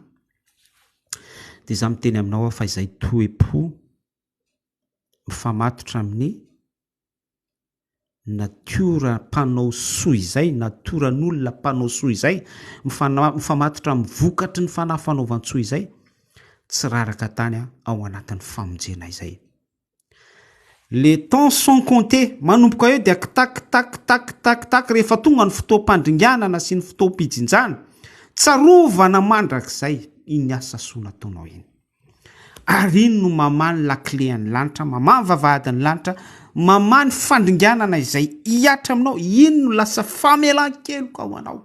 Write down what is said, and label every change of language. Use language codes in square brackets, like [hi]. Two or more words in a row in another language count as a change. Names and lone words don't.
[mg] Dia izaho miteny aminao fa izay toe-po mifamatotra amin'ny natiora mpanao soa izay, natoran'olona mpanao soa izay, mifamatotra amin'ny vokatry ny fanahy fanaovan-tsoa izay, tsy raraka tany ao anatin'ny famonjena izay. [fr] Les temps sont comptés, [mg] manomboka eo dia tak rehefa tonga ny fotoam-pandringanana sy ny fotoam-pijinjana, tsarovana mandrakizay iny asa soa nataonao iny. Ary iny no mamany lakle an'ny lanitra, mamany vavahadin'ny lanitra, mamany fandringanana izay hiatra aminao, iny no lasa famelan-keloka ao anao.